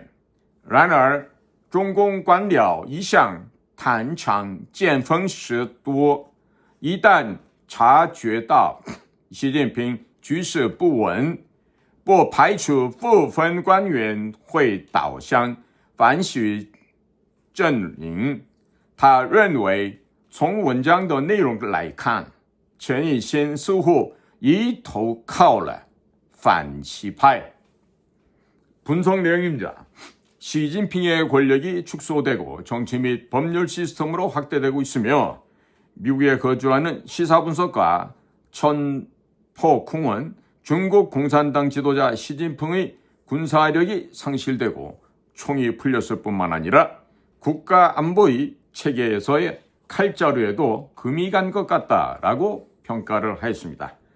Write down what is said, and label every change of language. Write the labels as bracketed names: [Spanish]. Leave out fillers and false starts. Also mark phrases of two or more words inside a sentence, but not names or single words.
[Chinese] 然而，中共官僚一向坦诚见风使舵，一旦察觉到习近平局势不稳，不排除部分官员会倒向反习阵营。他认为，从文章的内容来看，陈以新似乎已投靠了反习派。 [Korean] 분석 내용입니다. 시진핑의 권력이 축소되고 정치 및 법률 시스템으로 확대되고 있으며 미국에 거주하는 시사분석가 천포콩은 중국 공산당 지도자 시진핑의 군사력이 상실되고 총이 풀렸을 뿐만 아니라 국가안보의 체계에서의 칼자루에도 금이 간 것 같다라고 평가를 하였습니다.